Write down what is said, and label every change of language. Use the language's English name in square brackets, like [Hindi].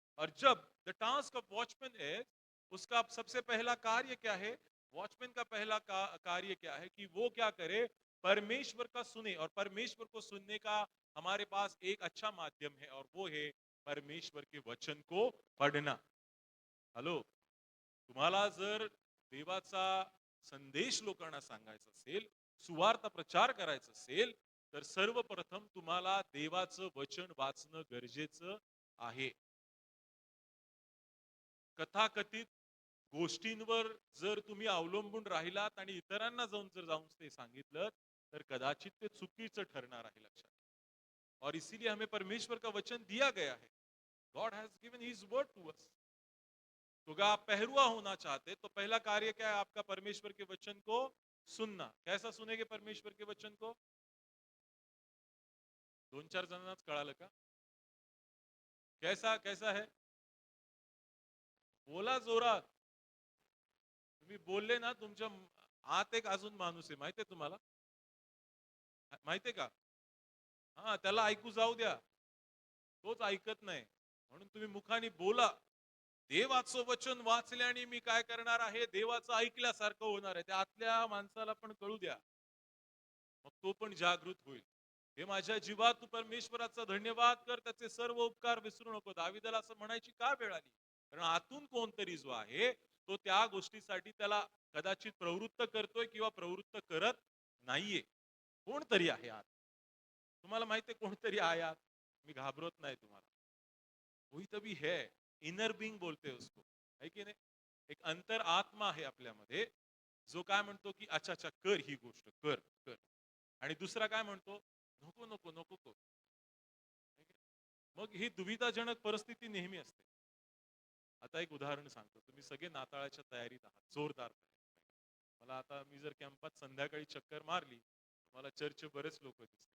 [Hindi] और जब [English] the task of watchman [Hindi] है, उसका सबसे पहला कार्य क्या है? वॉचमैन का पहला कार्य क्या है कि वो क्या करे? परमेश्वर का सुने. और परमेश्वर को सुनने का हमारे पास एक अच्छा माध्यम है, और वो है परमेश्वर के वचन को पढ़ना. [Marathi] हेलो, तुम्हाला जर देवाचा संदेश लोकांना सांगायचा असेल, सुवार्ता प्रचार करायचा असेल, तर सर्वप्रथम तुम्हाला देवाचं वचन वाचणं गरजेचं आहे. कथाकथित गोष्टींवर जर तुम्ही अवलंबून राहिलात आणि इतरांना जाऊन ते सांगितलं, तर कदाचित ते चुकीचं ठरणार आहे. लक्षात. [Hindi] और इसीलिए हमें परमेश्वर का वचन दिया गया है. [English] God has given his word to us. [Hindi] तो अगर आप पहरुआ होना चाहते तो पहला कार्य क्या है आपका? परमेश्वर के वचन को सुनना. कैसा सुनेंगे परमेश्वर के वचन को? [Marathi] दोन चार जणांनाच कळालं का? [Hindi] कैसा कैसा है? [Marathi] बोला जोरात. तुम्ही बोलले ना, तुमच्या आत एक अजून माणूस आहे माहितीये तुम्हाला? माहितीये का? हा, त्याला ऐकू जाऊ द्या. तोच ऐकत नाही. म्हणून तुम्ही मुखाने बोला. देवाचं वचन वाचल्याने मी काय करणार आहे? देवाचं ऐकल्यासारखं होणार आहे. त्या आतल्या माणसाला पण कळू द्या, मग तो पण जागृत होईल. हे माझ्या जीवा तू परमेश्वराचा धन्यवाद कर, त्याचे सर्व उपकार विसरू नको. दाविदाला असं म्हणायची का वेळ आली? कारण आतून कोणतरी जो आहे तो त्या गोष्टीसाठी त्याला कदाचित प्रवृत्त करतोय किंवा प्रवृत्त करत नाहीये. कोणतरी आहे आत. तुम्हाला माहितीये कोणतरी आहे आत. मी घाबरत नाही तुम्हाला. [Hindi] कोई तभी है, इनर बीइंग बोलते हैं उसको, है [Marathi] की नाही? एक अंतर आत्मा आहे आपल्यामध्ये, जो काय म्हणतो की [Hindi] अच्छा अच्छा [Marathi] कर ही गोष्ट, कर कर. आणि दुसरा काय म्हणतो, नको नको नको कर. मग ही दुविधाजनक परिस्थिती नेहमी असते. आता एक उदाहरण सांगतो. तुम्ही सगळे नाताळाच्या तयारीत आहात, जोरदार तयारीत. मला आता मी जर कॅम्पात संध्याकाळी चक्कर मारली, मला चर्चचे बरेच लोक दिसले.